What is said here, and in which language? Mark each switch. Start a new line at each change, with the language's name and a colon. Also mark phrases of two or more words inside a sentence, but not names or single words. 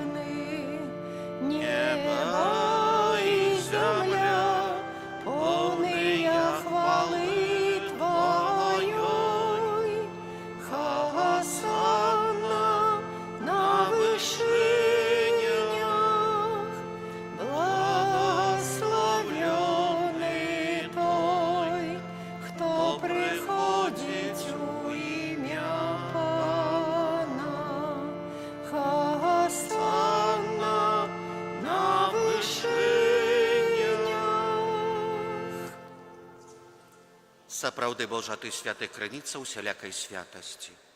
Ukrainian: небо і земля, повния хвали Твоєї, Хосанна на вишинях, благословлений той, хто приходить у ім'я Пана. Хосанна на вишинях.
Belarusian: Сапраўды, Божа, Ты святы крыніца усялякай святасці.